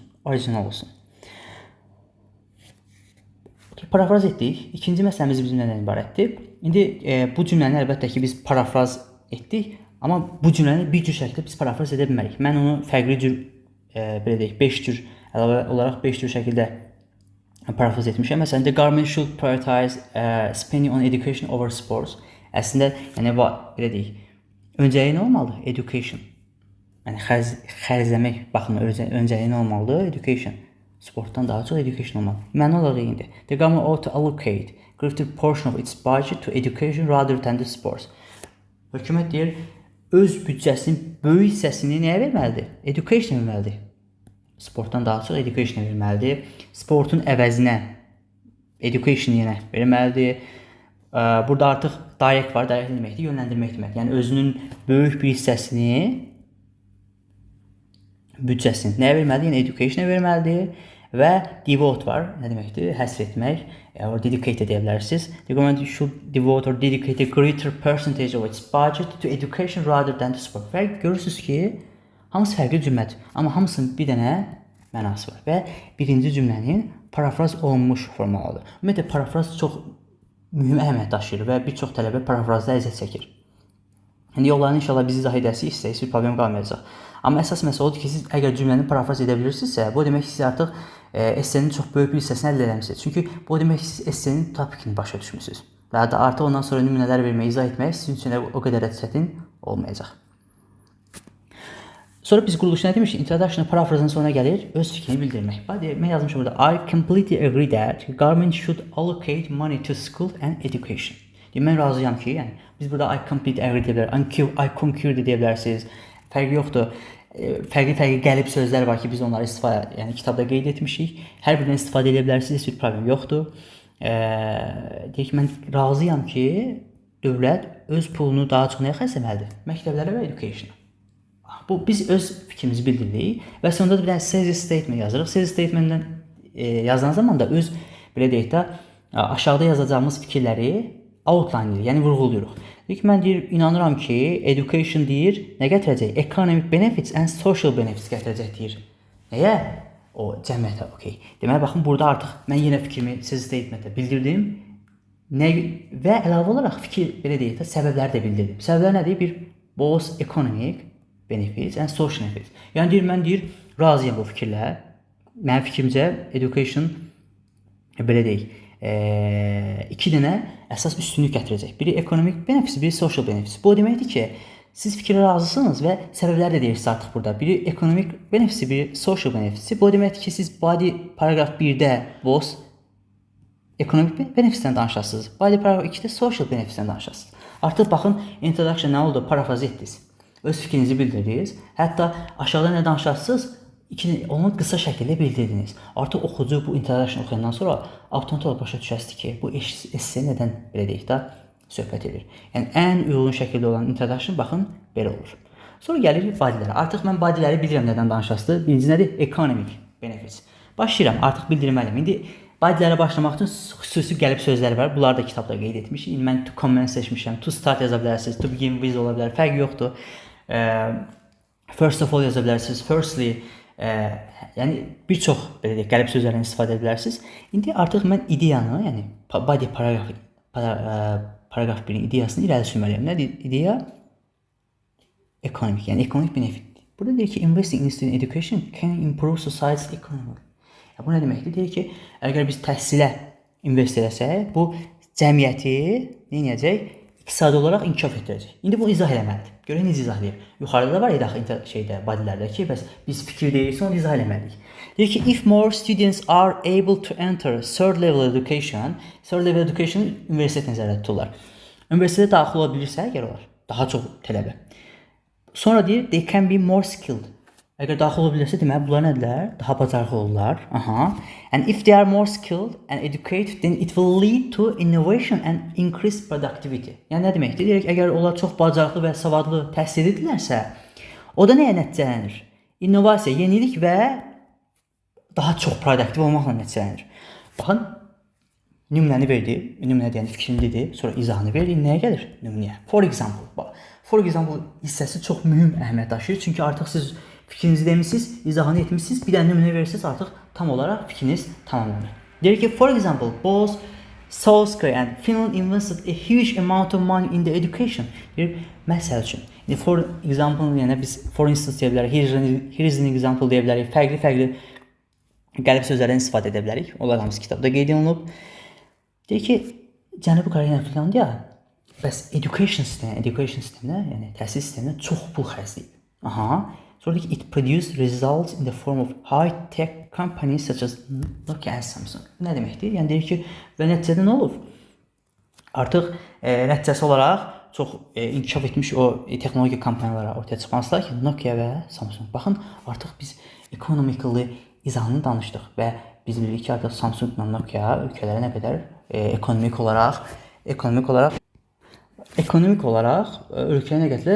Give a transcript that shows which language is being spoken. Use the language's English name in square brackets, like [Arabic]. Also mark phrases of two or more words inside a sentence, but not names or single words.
[Azerbaijani] Orijinal olsun. Parafraz etdik. İkinci məsələmiz bizim nədən ibarətdir? İndi bu cümləni əlbəttə ki, biz parafraz etdik. Amma bu cümləni bir cür şəkildə biz parafraz edə bilmərik. Mən onu fərqli cür, belə deyək, 5 cür, əlavə olaraq 5 cür şəkildə parafraz etmişəm. Məsələn, [English] the government should prioritize spending on education over sports. [Azerbaijani] Əslində, yəni, belə deyək, öncəliyi nə olmalıdır? Education. Yəni, xərcləmək, baxın, öncəliyi nə olmalıdır? Education. Sportdan daha çox education olmalı. Məna olaraq indi. [English] The government ought to allocate greater portion of its budget to education rather than the sports. [Azerbaijani] Hökumət deyir, öz büdcəsinin böyük hissəsini nəyə verməlidir? Education verməlidir. Sportdan daha çox education verməlidir. Sportun əvəzinə education yenə verməlidir. Burada artıq direct var. Direct deməkdir? Yönləndirmək deməkdir. Yəni özünün böyük bir hissəsini, büdcəsini nəyə verməlidir? Yəni education-a verməlidir. Və devote var. Nə deməkdir? Həsr etmək. [English] Or dedicate [Azerbaijani] deyə bilərsiniz. [English] The government should devote or dedicate a greater percentage of its budget to education rather than to sport. [Azerbaijani] Və görürsünüz ki, hamısı fərqli cümlədir. Amma hamısının bir dənə mənası var. Və birinci cümlənin parafraz olunmuş formalıdır. Ümumiyyətlə, parafraz çox mühüm əhəmiyyət daşıyır və bir çox tələbə parafrazda əziyyət çəkir. İndi yollarını inşallah biz izah edəsiniz, istəyirsiniz, bir problem qalmayacaq. Amma əsas məsələ odur ki, siz əgər cümləni parafraz edə bilirsinizsə, bu demək ki, siz artıq essenin çox böyük bir hissəsini əldə eləmisiniz. Çünki bu demək ki, siz essenin topikini başa düşmüsünüz. Və artıq ondan sonra nümunələr vermək, izah etmək sizin üçün o qədər də çətin olmayacaq. Sonra biz quruluşuna demişik, introduction parafrazın sonuna gəlir, öz fikrini bildirmək. Mən yazmışım burada, [English] I completely agree that government should allocate money to school and education. [Azerbaijani] Mən razıyam ki, yəni biz burada [English] I completely agree [Azerbaijani] deyə bilərik, [English] I concur [Azerbaijani] deyə bilərsiniz. Fərqi yoxdur. Fərqli qəlib sözlər var ki, biz onları yəni kitabda qeyd etmişik. Hər birindən istifadə edə bilərsiniz, heç bir problem yoxdur. Deyək ki, mən razıyam ki, dövlət öz pulunu daha çox nəyə xərcləməlidir? Məktəblərə və education. Biz öz fikrimizi bildirdik və sonunda da bir dənə [English] sales statement [Azerbaijani] yazırıq. [English] Sales statementdən [Azerbaijani] yazılan zaman da öz, belə deyək də, aşağıda yazacağımız fikirləri outline edir, yəni vurğuluyuruq. Deyək ki, mən inanıram ki, education deyir, nə gətirəcək? [English] Economic benefits and social benefits [Azerbaijani] gətirəcək deyir. Nəyə? O cəmiyyətə, okey. Deməli, baxın, burada artıq mən yenə fikrimi [English] sales statementə [Azerbaijani] bildirdim və əlavə olaraq fikir, belə deyək də, səbəbləri də bildirdim. Səbəblər nədir? Bir, [English] both economic benefits and social benefits. [Azerbaijani] Yəni deyir, mən razıyam bu fikirlə. Mənim fikrimcə education, belə deyək, iki dənə əsas üstünlük gətirəcək. Biri [English] economic benefits, [Azerbaijani] biri [English] social benefits. [Azerbaijani] Bu deməkdir ki, siz fikirə razısınız və səbəbləri də deyirsiniz artıq burada. Biri [English] economic benefits, [Azerbaijani] biri [English] social benefits. [Azerbaijani] Bu deməkdir ki, siz body paragraf 1-də [English] both economic benefitsdən [Azerbaijani] danışasınız. Body paragraf 2-də [English] social benefitsdən [Azerbaijani] danışasınız. Artıq baxın, introduction nə oldu? Parafraz etdiniz. Öz fikrinizi bildirdiniz. Hətta aşağıda nə danışarsınız? Onu qısa şəkildə bildirdiniz. Artıq oxucu bu introduction oxuyandan sonra avtomatik olaraq başa düşəsiniz ki, bu esse nədən belə deyək də söhbət edir. Yəni ən uyğun şəkildə olan introduction baxın belə olur. Sonra gəlir bodylərə. Artıq mən bodyləri bilirəm nədən danışasınız. Birinci nədir? [English] Economic benefits. [Azerbaijani] Başlayıram, artıq bildirməliyəm. İndi bodylərə başlamaq üçün xüsusi gəlib sözlər var. Bunları da kitabda qeyd etmişik. İndi mən [English] to commence [Azerbaijani] seçmişəm. [English] To start [Azerbaijani] yaza bilərsiniz. [English] To begin with [Azerbaijani] ola bilər. Fərqi yoxdur. [English] First of all [Azerbaijani] yaza bilərsiniz. Firstly, yəni bir çox belə deyək, qəlib sözlərdən istifadə edə bilərsiniz. İndi artıq mən ideyanı, yəni body paragraf 1-in ideyasını irəli sürməliyəm. Nədir ideya? Economic, yəni [English] economic benefit. [Azerbaijani] Burada deyir ki, [English] investing in student education can improve society's economy. [Azerbaijani] Bu nə deməkdir? Deyir ki, əgər biz təhsilə invest eləsək, bu cəmiyyəti nə edəcək? İqtisadi olaraq inkişaf etdirəcək. İndi bunu izah eləməlidir. Görək necə izah edir. Yuxarıda da var ya daxil bodylərdə ki, bəs biz fikir deyirsə onu izah eləməliyik. Deyir ki, [English] if more students are able to enter third level education [Azerbaijani] universitet nəzərdə tuturlar. Universitetə daxil ola bilirsə, əgər olar, daha çox tələbə. Sonra deyir, [English] they can be more skilled. [Azerbaijani] Əgər daxil ola bilirsə, deməli, bunlar nədirlər? Daha bacarıqlı olurlar. [English] And if they are more skilled and educated, then it will lead to innovation and increased productivity. [Azerbaijani] Yəni, nə deməkdir? Deyək, əgər onlar çox bacarıqlı və savadlı təhsil edirlərsə, o da nəyə nəticələnir? İnnovasiya, yenilik və daha çox produktiv olmaqla nəticələnir. Baxın, nümunəni verdi, nümunə deyəni fikrini dedi, sonra izahını verdi, nəyə gəlir? Nümunəyə. [English] For example [Azerbaijani] hissəsi çox mühüm əhəmiyyət daşıyır, çünki artıq siz fikrinizi demişsiniz, izahını etmişsiniz, bir dənə nümunə verirsiniz, artıq tam olaraq fikriniz tamamlanır. Deyir ki, [English] for example, both South Korea and Finland invested a huge amount of money in the education. [Azerbaijani] Deyir, məsəl üçün. [English] For example, [Azerbaijani] yəni biz [English] for instance [Azerbaijani] deyə bilərik, [English] here is an example [Azerbaijani] deyə bilərik, fərqli qəlib sözlərdən istifadə edə bilərik. Onlar hamısı kitabda qeyd olunub. Deyir ki, Cənubi Koreya və Finlandiya bəs education sisteminə, yəni təhsil sisteminə çox pul xərcləyib. Sonra deyir ki, [English] it produced results in the form of high-tech companies such as Nokia and Samsung. [Azerbaijani] Nə deməkdir? Yəni deyir ki, və nəticədə nə olub? Artıq nəticəsi olaraq çox inkişaf etmiş o texnologiya kompaniyalara ortaya çıxmasılar ki, Nokia və Samsung. Baxın, artıq biz economically izahını danışdıq və biz bilirik ki, artıq Samsung və Nokia ölkələrə nə qədər ekonomik olaraq ekonomik olaraq ölkəyə nə gətirirlər?